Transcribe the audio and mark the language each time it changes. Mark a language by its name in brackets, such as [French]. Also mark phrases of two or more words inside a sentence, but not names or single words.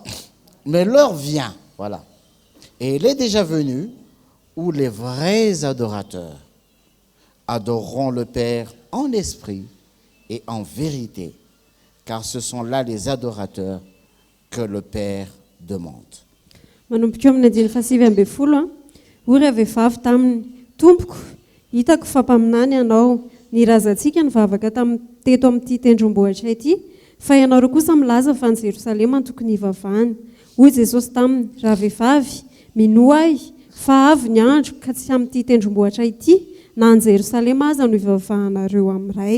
[French] Mais l'heure vient, voilà, et elle est déjà venue, où les vrais adorateurs adoreront le Père en esprit et en vérité, car ce sont là les adorateurs que le Père demande. [Malagasy] manomboka eo amin'ny 9:20. Hoy ilay vehivavy taminy, tompoko, hitako fampaminany ianao, nirazantsika nivavaka teto amin'ity tendrombohitra ity, fa ianareo kosa milaza fa ny Jerosalema no tokony hivavahana. Hoy Jesosy taminy, raha vehivavy, mino ahy, fa avy ny andro ka tsy amin'ity tendrombohitra ity, na ny Jerosalema aza no hivavahanareo amin'ray.